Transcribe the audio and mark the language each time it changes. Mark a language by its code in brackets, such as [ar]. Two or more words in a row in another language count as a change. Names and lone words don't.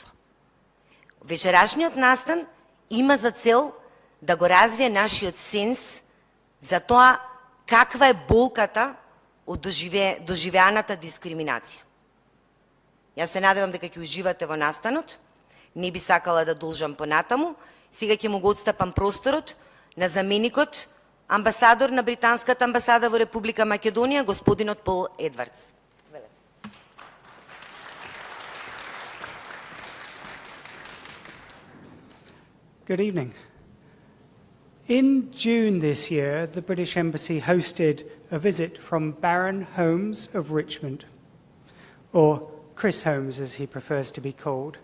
[mk] Вечерашниот настан има за цел да го развие нашиот сенс за тоа каква е болката од доживеаната дискриминација. Јас се надевам дека ќе уживате во настанот, не би сакала да должам понатаму. Сега ќе му го отстапам просторот на заменикот, амбасадор на Британската амбасада во Република Македонија, господинот Пол Едвардс. [en] Good evening. In June this year, the British Embassy hosted a visit from Baron Holmes of Richmond, or Chris Holmes as he prefers to be called.